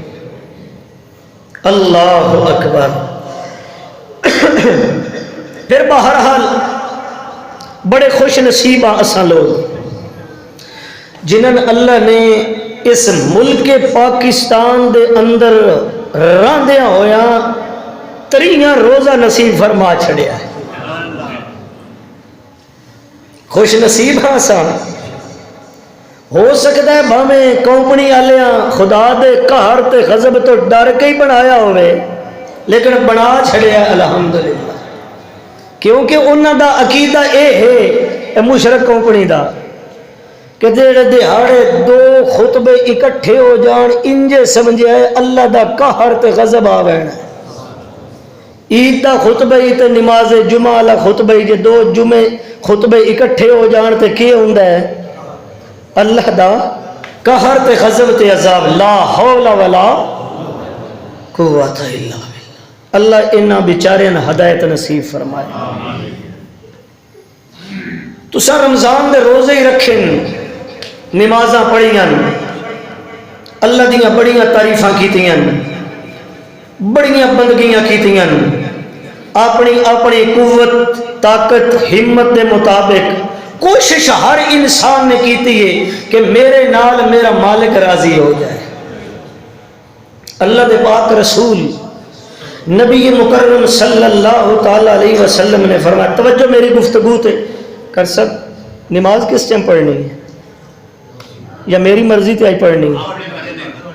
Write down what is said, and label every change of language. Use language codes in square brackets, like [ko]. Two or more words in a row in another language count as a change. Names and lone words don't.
[ar] اللہ اکبر۔ [pa] پھر بہرحال بڑے خوش نصیب اساں لوگ جنہاں اللہ نے اس ملک پاکستان دے اندر راندیاں ہویا 30 روزہ نصیب فرما چھڑیا ہے۔ خوش نصیب اساں، ہو سکتا ہے بھامیں کمپنی آلیاں خدا دے قہر تے غضب تو ڈر کے ہی بنایا ہوئے، لیکن بنا چھڑیا الحمدللہ، کیونکہ انہاں دا عقیدہ اے ہے مشرک کمپنی دا کہ جڑے دہاڑے دو خطبے اکٹھے ہو جان انجے سمجھے ہے اللہ دا قہر تے غضب آوین ہے. عید دا خطبہ ہی تے نماز جمعہ والا خطبہ ہی، جے دو جمعے خطبے اکٹھے ہو جان تے کی ہوندا ہے؟ اللہ دا قہر تے غضب تے عذاب. [ar] لا حول ولا قوت الا باللہ. [pa] اللہ انہاں بیچاریاں ہدایت نصیب فرمائے. تساں رمضان دے روزے ہی رکھیں، نمازاں پڑھیاں، اللہ دیاں بڑیاں تعریفاں کیتیاں، بڑیاں بندگیاں کیتیاں، اپنی اپنی قوت طاقت ہمت دے مطابق کوشش ہر انسان نے کیتی ہے کہ میرے نال میرا مالک راضی ہو جائے. اللہ دے پاک رسول نبی مکرم [ar] صلی اللہ تعالی علیہ وسلم [pa] نے فرمایا، توجہ میری گفتگو تے کر سب، نماز کس ٹائم پڑھنی ہے یا میری مرضی تے آئی پڑھنی ہے؟